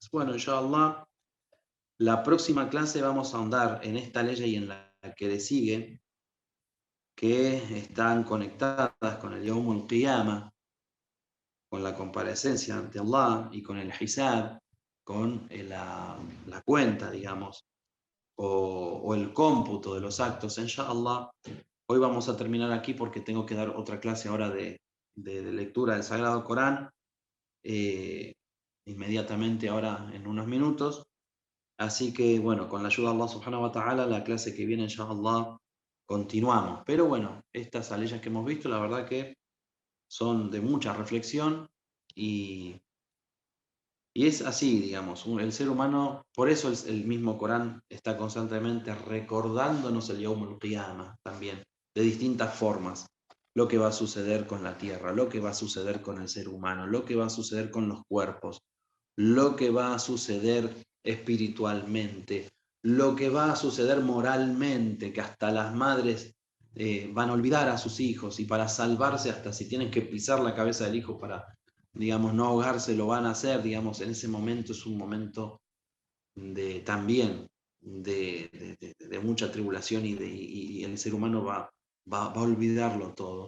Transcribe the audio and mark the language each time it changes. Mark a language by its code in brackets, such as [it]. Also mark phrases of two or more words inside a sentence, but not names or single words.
[es] Bueno, inshallah, la próxima clase vamos a ahondar en esta ley y en la que le sigue, que están conectadas con el [ar] يوم القيامة, [es] con la comparecencia ante Allah y con el Hisab, con la cuenta, digamos, o el cómputo de los actos, inshallah. Hoy vamos a terminar aquí porque tengo que dar otra clase ahora de lectura del Sagrado Corán, inmediatamente ahora en unos minutos. Así que bueno, con la ayuda de [ar] الله سبحانه وتعالى, [es] la clase que viene, inshallah, continuamos. Pero bueno, estas aleyas que hemos visto, la verdad que son de mucha reflexión y es así, digamos, el ser humano, por eso el mismo Corán está constantemente recordándonos el [ar] يوم القيامة [es] también, de distintas formas. Lo que va a suceder con la tierra, lo que va a suceder con el ser humano, lo que va a suceder con los cuerpos, lo que va a suceder espiritualmente, lo que va a suceder moralmente, que hasta las madres van a olvidar a sus hijos y para salvarse, hasta si tienen que pisar la cabeza del hijo para, digamos, no ahogarse, lo van a hacer, digamos, en ese momento es un momento también de mucha tribulación y el ser humano va a olvidarlo todo.